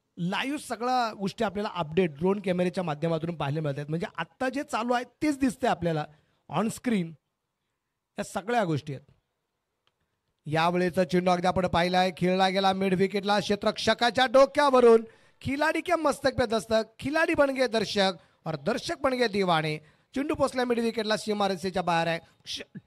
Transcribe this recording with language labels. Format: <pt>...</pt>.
<mr>Live सगळ्या गोष्टी आपल्याला अपडेट ड्रोन कॅमेऱ्याच्या माध्यमातून पाहायला मिळत आहेत. म्हणजे आत्ता जे चालू आहे तेच दिसतंय आपल्याला ऑनस्क्रीन. या सगळ्या गोष्टी आहेत. यावेळेचा चेंडू अगदी आपण पाहिला आहे, खेळला गेला मिड विकेटला, क्षेत्ररक्षकाच्या डोक्यावरून.</mr> <hi>खिलाडी के मस्तक पे दस्तक, खिलाडी बन गए दर्शक और दर्शक बन गए दीवाने.</hi> <mr>चेंडू पोचला मिड विकेटला, सीमारेषेच्या बाहेर आहे.</mr>